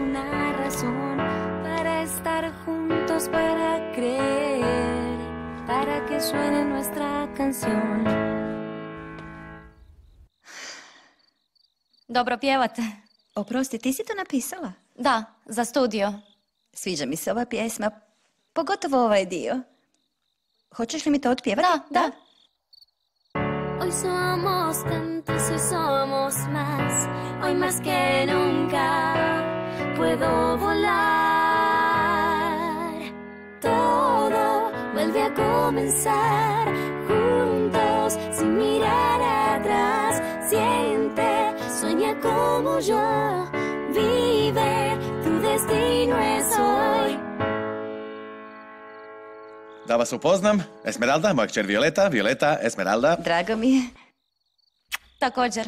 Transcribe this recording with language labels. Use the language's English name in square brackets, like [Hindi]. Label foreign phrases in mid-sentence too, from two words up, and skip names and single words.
[Spanish] una razón para estar juntos, para creer, para que suene nuestra canción. [Croatian] Dobro pjevate. Oprosti, ti si to napisala? Da, za studio. Sviđa mi se ova pjesma, pogotovo ovaj dio. Hoćeš li mi to otpjevati? Da. [Spanish] Hoy somos tantos, hoy somos más, hoy más que nunca puedo volar. Todo vuelve a comenzar juntos, sin mirar atrás. Siente, sueña como yo, vive, tu destino es hoy. [Croatian] Da vas upoznam, Esmeralda, moja kćer Violeta, Esmeralda. Drago mi je. Također.